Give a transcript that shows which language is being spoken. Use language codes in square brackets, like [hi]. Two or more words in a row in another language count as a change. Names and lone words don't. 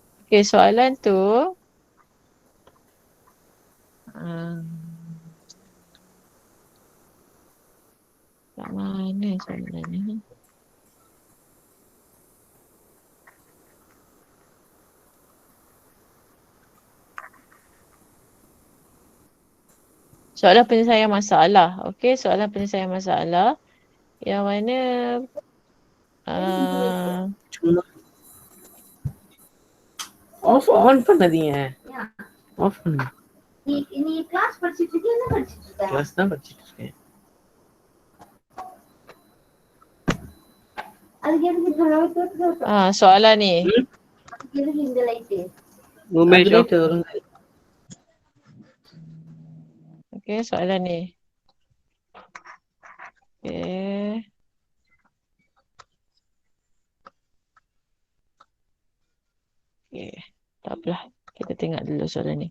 [ms] Okay, soalan tu. Um, kat mana soalan ni? Soalan penyelesaian masalah. Okay, soalan penyelesaian masalah. Yang mana [ta] சும்மா ஆன் பண்ணாதீங்க. ஆஃப் பண்ணு. நீ கிளாஸ் படிச்சிட்டு இருக்கியா என்ன படிச்சிட்டு இருக்க? கிளாஸ் தான் படிச்சிட்டு இருக்கேன். அதுக்கு எதுக்கு இந்த light போட்டு [ms] soalan ni. [ta] அதுக்கு எதுக்கு இந்த லைட்? Umesh அது off. light வரும். [ms] Okay, soalan ni. Okay. Okay, tak apalah. Kita tengok dulu soalan ni.